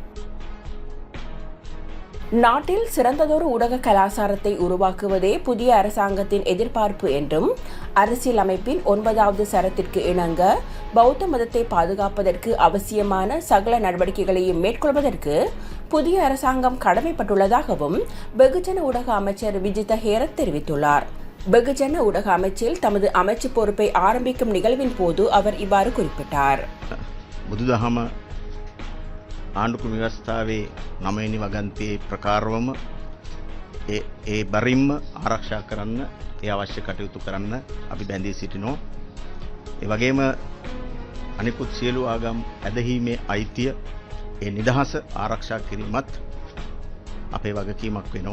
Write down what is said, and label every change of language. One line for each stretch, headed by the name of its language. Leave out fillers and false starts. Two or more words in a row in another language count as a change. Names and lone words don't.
Tamil: நாட்டில் சிறந்ததொரு ஊடக கலாச்சாரத்தை உருவாக்குவதே புதிய அரசாங்கத்தின் எதிர்பார்ப்பு என்றும் அரசியலமைப்பின் 9வது சரத்திற்கு இணங்க பௌத்த மதத்தை பாதுகாப்பதற்கு அவசியமான சகல நடவடிக்கைகளையும் மேற்கொள்வதற்கு புதிய அரசாங்கம் கடமைப்பட்டுள்ளதாகவும் வெகுஜன ஊடக அமைச்சர் விஜித ஹேரத் தெரிவித்துள்ளார். வெகுஜன ஊடக அமைச்சில் தமது அமைச்சு பொறுப்பை ஆரம்பிக்கும் நிகழ்வின் போது அவர் இவ்வாறு குறிப்பிட்டார்.
Sinhala: බුදුදහම ආණ්ඩුක්‍රම ව්‍යවස්ථාවේ 9වෙනි වගන්තියේ ප්‍රකාරවම ඒ බරින්ම ආරක්ෂා කරන්න ඒ අවශ්‍ය කටයුතු කරන්න අපි බැඳී සිටිනවා. ඒ වගේම අනිකුත් සියලු ආගම් ඇදහිීමේ අයිතිය ඒ නිදහස ආරක්ෂා කිරීමත් අපේ වගකීමක් වෙනවා.